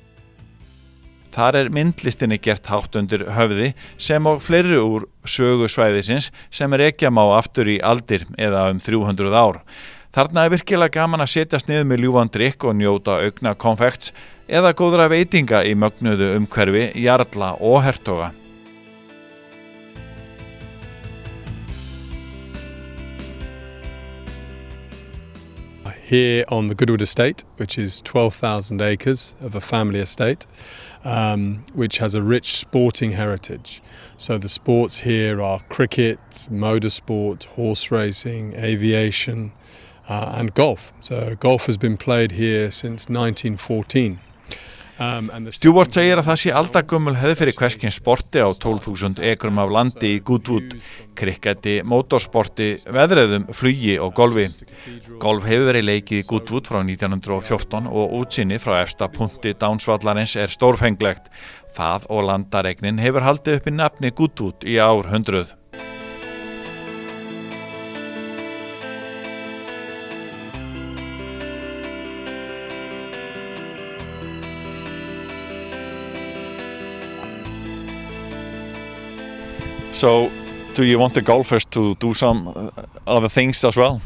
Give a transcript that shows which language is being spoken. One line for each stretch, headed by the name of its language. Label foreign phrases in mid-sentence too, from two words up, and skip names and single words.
Icelandic: Þar myndlistinni gert hátt undir höfði sem og fleiri úr sögu svæðisins sem rekja má aftur í aldir eða 300 ár. Þarna virkilega gaman að setjast niður með ljúfan drykk og njóta augna konfekts eða góðra veitinga í mögnuðu umhverfi jarla og hertoga.
English: Here on the Goodwood estate, which is 12,000 acres of a family estate, which has a rich sporting heritage. So the sports here are cricket, motorsport, horse racing, aviation, and golf. So golf has been played here since 1914.
Icelandic: Stewart segir að það sé aldagömmul hefð fyrir hvers kyns sporti á 12.000 ekrum af landi í Goodwood, krikketi, mótorsporti, veðreiðum, flugi og golfi. Golf hefur verið leikið í Goodwood frá 1914 og útsýni frá efsta punkti Downs-vallarins stórfenglegt. Það og landaregnin hefur haldið upp í nafni Goodwood í árhundruð.
English: So, do you want the golfers to do some other things as well?